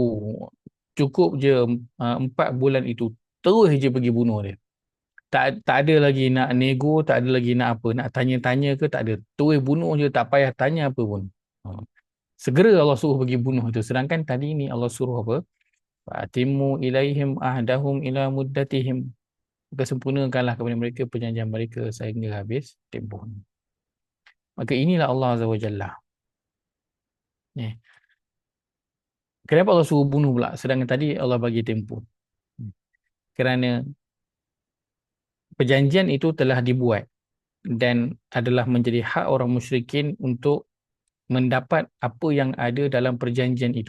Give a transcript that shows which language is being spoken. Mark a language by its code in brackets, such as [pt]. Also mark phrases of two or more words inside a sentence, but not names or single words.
[ms] Cukup je 4 bulan itu. Terus je pergi bunuh dia. Tak ada lagi nak nego, tak ada lagi nak apa, nak tanya-tanya ke, tak ada. Terus bunuh je, tak payah tanya apa pun. Segera Allah suruh pergi bunuh itu. Sedangkan tadi ni Allah suruh apa? [ar] فأتموا إليهم عهدهم إلى مدتهم. [ms] Maka sempurnakanlah kepada mereka perjanjian mereka sehingga habis tempoh. Maka inilah Allah [ar] عز وجل. [ms] Ni. Kenapa Allah suruh bunuh pula? Sedangkan tadi Allah bagi tempoh. Kerana perjanjian itu telah dibuat dan adalah menjadi hak orang musyrikin untuk mendapat apa yang ada dalam perjanjian itu.